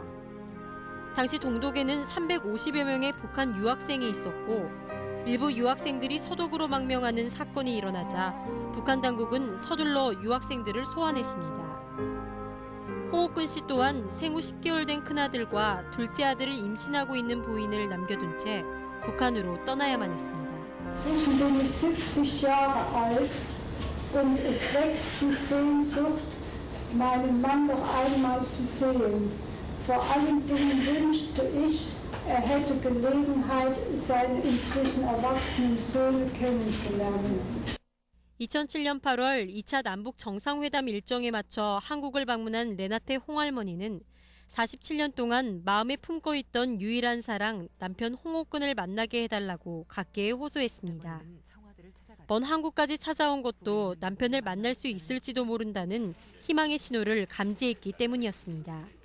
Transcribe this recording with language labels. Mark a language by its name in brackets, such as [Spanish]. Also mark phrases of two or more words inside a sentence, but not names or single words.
[Korean] 당시 동독에는 350여 명의 북한 유학생이 있었고 일부 유학생들이 서독으로 망명하는 사건이 일어나자 북한 당국은 서둘러 유학생들을 소환했습니다. 홍옥근 씨 또한 생후 10개월 된 큰아들과 둘째 아들을 임신하고 있는 부인을 남겨둔 채 북한으로 떠나야만 했습니다. [German] Inzwischen bin ich 70 Jahre alt und es wächst die Sehnsucht, meinen Mann noch einmal zu sehen. Vor allen Dingen wünschte ich, er hätte Gelegenheit, seine inzwischen erwachsenen Söhne kennenzulernen. [Korean] 2007년 8월 2차 남북 정상회담 일정에 맞춰 한국을 방문한 레나테 홍할머니는 47년 동안 마음에 품고 있던 유일한 사랑 남편 홍옥근을 만나게 해달라고 각계에 호소했습니다. 먼 한국까지 찾아온 것도 남편을 만날 수 있을지도 모른다는 희망의 신호를 감지했기 때문이었습니다.